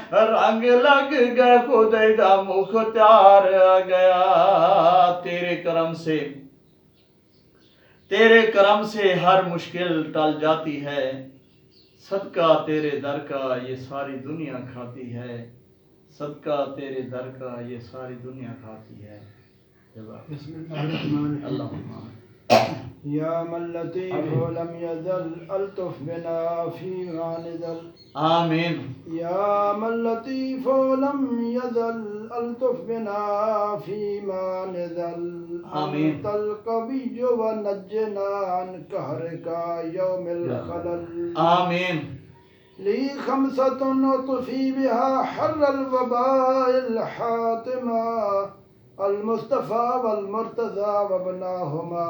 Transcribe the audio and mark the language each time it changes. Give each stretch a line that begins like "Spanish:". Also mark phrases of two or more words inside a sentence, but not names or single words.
Punjabi: خدا دا مختار
Urdu: آ گیا تیرے کرم سے ہر مشکل ٹل جاتی ہے صدقہ تیرے در کا یہ ساری دنیا کھاتی ہے صدقہ تیرے در کا یہ ساری دنیا کھاتی ہے
Arabic: بسم اللہ الرحمن الرحیم اللہم یا من لطیف لم یزل الطف بنا فی ما نزل آمین یا من لطیف لم یزل الطف بنا فی ما نزل آمین انت القوی ونجنا عن قہرک یوم الخلل آمین لی خمسۃ اطفی بها حر الوباء الحاتمہ المصطفى والمرتضى وابناهما